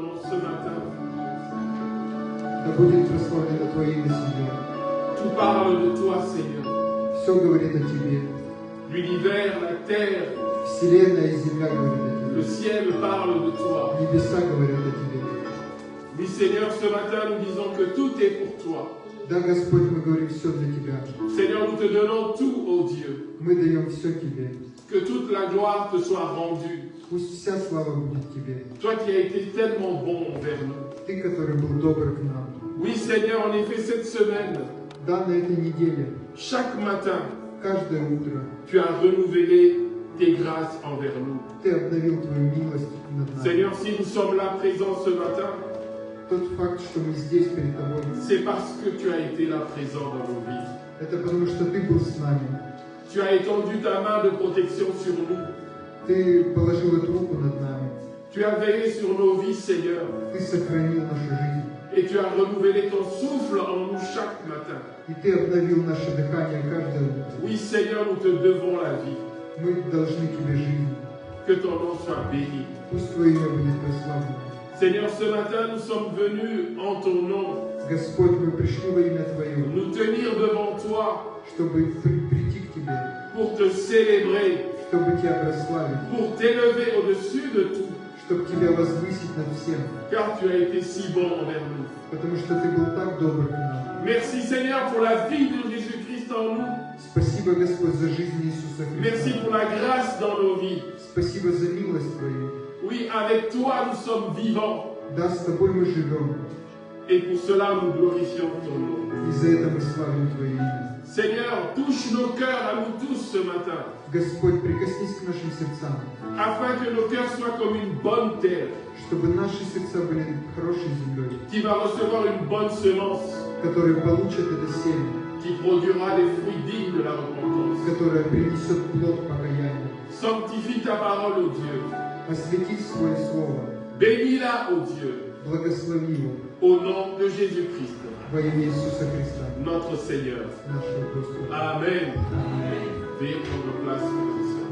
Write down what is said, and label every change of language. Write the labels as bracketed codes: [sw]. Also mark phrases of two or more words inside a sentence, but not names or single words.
[fr] ce matin. [ru] Да будет прославлено Твое имя, Сеньор. [fr] Tout parle de toi, Seigneur. [ru] Все говорит о Тебе. [fr] L'univers, la terre, [ru] Вселенная и земля говорят о [fr] le [ru] Тебе. [fr] ciel parle de toi. [ru] Небеса говорят о Тебе. [fr] Oui, Seigneur, ce matin, nous disons que tout est pour toi. [ru] Да, Господь, мы говорим все для Тебя. [fr] Seigneur, nous te donnons tout, ô Dieu. [ru] Мы даем все Тебе. [fr] Que toute la gloire te soit rendue. [ru] Пусть вся слава будет Тебе. [fr] Toi qui as été tellement bon envers nous. [ru] Ты, который был добр к нам. [fr] Oui, Seigneur, en effet, cette semaine, [ru] Да, на этой неделе, [fr] chaque matin, [ru] каждое утро, [fr] tu as renouvelé tes grâces envers nous. [ru] Ты обновил Твою милость над нами. [fr] Seigneur, si nous sommes là présents ce matin, [ru] Тот факт, что мы здесь перед Тобой, [fr] c'est parce que tu as été là présent dans nos vies. [ru] это потому, что Ты был с нами. [fr] Tu as étendu ta main de protection sur nous. [ru] Ты положил эту руку над нами. [fr] Tu as veillé sur nos vies, Seigneur. [ru] Ты сохранил нашу жизнь. [fr] Et tu as renouvelé ton souffle en nous chaque matin. [ru] И Ты обновил наше дыхание каждое утро. [fr] Oui, Seigneur, nous te devons la vie. [ru] Мы должны Тебе жизнь. [fr] Que ton nom soit béni. [ru] Пусть Твое имя будет прославлено. [fr] Seigneur, ce matin, nous sommes venus en ton nom [ru] Господь, мы пришли во имя Твое, [fr] nous tenir devant toi [ru] чтобы прийти к Тебе, [fr] pour te célébrer, [ru] чтобы Тебя прославить, [fr] pour t'élever au-dessus de tout, [ru] чтобы Тебя возвысить над всем, [fr] car tu as été si bon envers nous. [ru] потому что Ты был так добр к нам. [fr] Merci, Seigneur, pour la vie de Jésus-Christ en nous. [ru] Спасибо, Господь, за жизнь Иисуса [fr] Merci [ru] Христа. [fr] pour la grâce dans nos vies. [ru] Спасибо за милость Твою. [fr] Oui, avec toi, nous sommes vivants. [ru] Да, с Тобой мы живем, [fr] Et pour cela, nous glorifions ton nom. [ru] и за это мы славим Твое имя. [fr] Seigneur, touche nos cœurs à nous tous ce matin, [ru] Господь, прикоснись к нашим сердцам, [fr] afin que nos cœurs soient comme une bonne terre [ru] чтобы наши сердца были хорошей землей, [fr] qui va recevoir une bonne semence, [ru] которые получат это семя, [fr] qui produira des fruits dignes de la repentance. [ru] которое принесет плод покаяния. [fr] Sanctifie ta parole, ô Dieu. [ru] Освети свое слово, [fr] Bénis-la, ô Dieu, [ru] благослови его [fr] au nom de Jésus-Christ, [ru] во имя Иисуса Христа, [fr] notre Seigneur. [ru] нашего Господа. [fr] Amen. [ru] Аминь. [fr] Veuillez prendre place, frères et sœurs.